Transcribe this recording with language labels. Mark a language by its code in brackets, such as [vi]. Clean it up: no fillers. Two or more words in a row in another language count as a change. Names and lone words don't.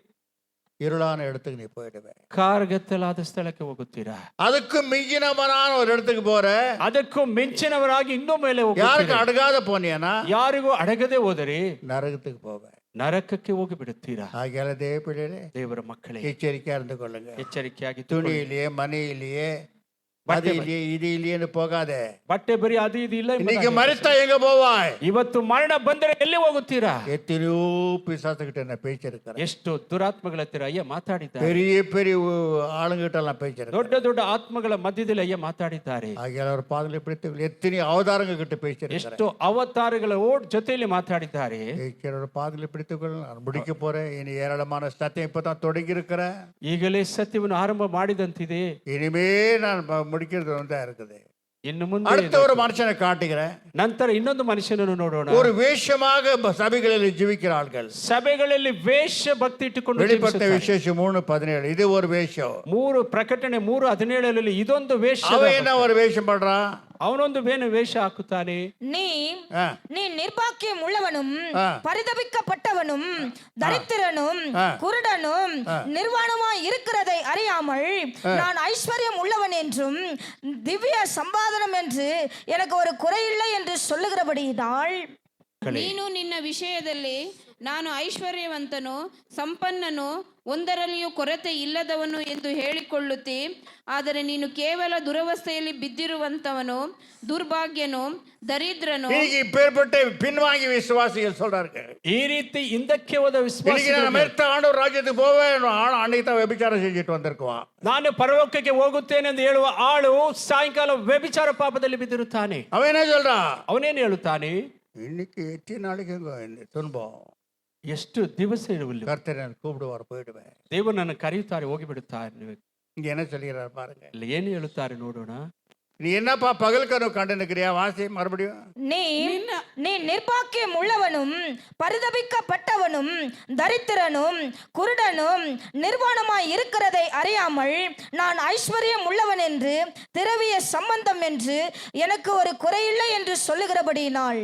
[ta] இருளான இடத்துக்கு நீ போயிடுவே. [kn] ಕಾರ್ಗತ್ತಲಾದ ಸ್ಥಳಕ್ಕೆ ಹೋಗುತ್ತೀರಾ. [ta] அதுக்கு மிஞ்சினவனான ஒரு இடத்துக்கு போற, [kn] ಅದಕ್ಕೂ ಮಿಂಚಿನವರಾಗಿ ಇನ್ನೂ ಮೇಲೆ [ta] யாருக்கு [kn] ಹೋಗುತ್ತೀರಾ. [ta] அடங்காத போனியானா [kn] ಯಾರಿಗೂ ಅಡಗದೆ ಹೋದರೆ [ta] நரகத்துக்கு போவேன். [kn] ನರಕಕ್ಕೆ ಹೋಗಿ ಬಿಡುತ್ತೀರಾ. [ta] ஆகியால தேவ பிள்ளைகளே, [kn] ದೇವರ ಮಕ್ಕಳೇ, [ta] எச்சரிக்கையா இருந்து கொள்ளுங்க. [kn] ಎಚ್ಚರಿಕೆಯಾಗಿ [ta] துணியிலேயே மனையிலேயே அது இல்லையே இது இல்லையேன்னு போகாதே. [kn] ಬಟ್ಟೆ ಬರೀ ಅದು ಇದು ಇಲ್ಲ. [ta] இன்னைக்கு மரித்தா எங்க போவாய்? [kn] ಇವತ್ತು ಮರಣ ಬಂದರೆ ಎಲ್ಲಿ ಹೋಗುತ್ತೀರಾ. [ta] எத்தனையோ பிசாசுகிட்ட என்ன பேச்சிருக்கிறேன். [kn] ಎಷ್ಟು ದುರಾತ್ಮಗಳ ಹತ್ತಿರ ಅಯ್ಯ ಮಾತಾಡಿದ್ದಾರೆ. [ta] பெரிய பெரிய ஆளுங்கிட்ட எல்லாம் பேச்சிருக்கேன். [kn] ದೊಡ್ಡ ದೊಡ್ಡ ಆತ್ಮಗಳ ಮಧ್ಯದಲ್ಲಿ ಅಯ್ಯ ಮಾತಾಡಿದ್ದಾರೆ. [ta] ஆகியால ஒரு பாதலை பிடித்து எத்தனை அவதாரங்க கிட்ட பேச்சிருக்கேன். [kn] ಎಷ್ಟು ಅವತಾರಗಳ ಜೊತೆಯಲ್ಲಿ ಮಾತಾಡಿದ್ದಾರೆ. [ta] ஒரு பாதலை பிடித்துக்கொள்ள நான் முடிக்க போறேன். இனி ஏராளமான சத்தியம் இப்பதான் தொடங்கி இருக்கிறேன். [kn] ಈಗಲೇ ಸತ್ಯವನ್ನು ಆರಂಭ ಮಾಡಿದಂತಿದೆ. [ta] இனிமே நான் முடிக்கிறது வந்து இருக்குது. [kn] ಇನ್ನು ಮುಂದೆ [ta] அடுத்த ஒரு மனுஷனை காட்டுகிறேன். [kn] ನಂತರ ಇನ್ನೊಂದು ಮನುಷ್ಯನನ್ನು ನೋಡೋಣ. [ta] ஒரு வேஷமாக சபைகளில் ஜீவிக்கிற ஆட்கள், [kn] ಸಭೆಗಳಲ್ಲಿ ವೇಷ ಭಕ್ತಿ ಇಟ್ಟುಕೊಂಡು [ta] வெளிப்படுத்த விசேஷம் 3:17 இது ஒரு வேஷம். [kn] 3 ಪ್ರಕಟಣೆ 3:17 ಇದೊಂದು ವೇಷ. [ta] அவன் என்ன ஒரு வேஷம் பண்றான்? [kn] ಅವನೊಂದು ವೇಷ ಹಾಕುತ್ತಾನೆ. [ta] நீ ஆ, நீ நிர்பாக்கியம் உள்ளவனும் ஆ. பரிதபிக்கப்பட்டவனும் தரித்திரனும் குருடனும் நிர்வாணமாய் இருக்கிறதை அறியாமல் நான் ஐஸ்வர்யம் உள்ளவன் என்றும் திவ்ய சம்பாதனம் என்று எனக்கு ஒரு குறையில்லை என்று சொல்லுகிறபடியால் [kn] ನೀನು ನಿನ್ನ ವಿಷಯದಲ್ಲಿ ನಾನು ಐಶ್ವರ್ಯವಂತನು ಸಂಪನ್ನನು ಒಂದರಲ್ಲಿಯೂ ಕೊರತೆ ಇಲ್ಲದವನು ಎಂದು ಹೇಳಿಕೊಳ್ಳುತ್ತಿ, ಆದರೆ ನೀನು ಕೇವಲ ದುರವಸ್ಥೆಯಲ್ಲಿ ಬಿದ್ದಿರುವಂತವನು, ದುರ್ಭಾಗ್ಯನು, ದರಿದ್ರನು. [ta] இன்னைக்கு இப்பேற்பட்ட பின்வாங்கி விசுவாசிகள் சொல்றார்கள். [kn] ಈ ರೀತಿ ಹಿಂದಕ್ಕೆ ಹೋದ [ta] இன்னைக்கு நான் [kn] ವಿಶ್ವಾಸ, [ta] மெத்த ஆண்டவர் ராஜ்யத்துக்கு போவேன், அன்னைக்கு தான் விபச்சாரம் செஞ்சுட்டு வந்திருக்குவான். [kn] ನಾನು ಪರಲೋಕಕ್ಕೆ ಹೋಗುತ್ತೇನೆ ಎಂದು ಹೇಳುವ ಆಳು ಸಾಯಂಕಾಲ ವ್ಯಭಿಚಾರ ಪಾಪದಲ್ಲಿ ಬಿದ್ದಿರುತ್ತಾನೆ. [ta] அவன் என்ன சொல்றான்? [kn] ಅವನೇನು ಹೇಳುತ್ತಾನೆ? [ta] இன்னைக்கு எத்தனை நாளைக்கு இந்த துன்பம், [kn] ಎಷ್ಟು ದಿವಸ ಇರುವುದಿಲ್ಲ, [ta] கர்த்தர் எனக்கு கூப்பிடுவார், போயிடுவேன். [kn] ದೇವರು ನನ್ನ ಕರೆಯುತ್ತಾರೆ, ಹೋಗಿ ಬಿಡುತ್ತಾರೆ. [ta] இங்க என்ன சொல்லுகிறார் பாருங்க. [kn] ಇಲ್ಲಿ ಏನು ಹೇಳುತ್ತಾರೆ ನೋಡೋಣ. [ta] நீ என்னப்பா பகல் கனவு கண்டு நிக்கிறியா? வாசி மறுபடியும். நீ நிர்பாக்கியம் உள்ளவனும் பரிதபிக்கப்பட்டவனும் தரித்திரனும் குருடனும் நிர்வாணமாய் இருக்கிறதை அறியாமல் நான் ஐஸ்வர்யம் உள்ளவன் என்று திரவிய சம்பந்தம் என்று எனக்கு ஒரு குறையில்லை என்று சொல்லுகிறபடியினால்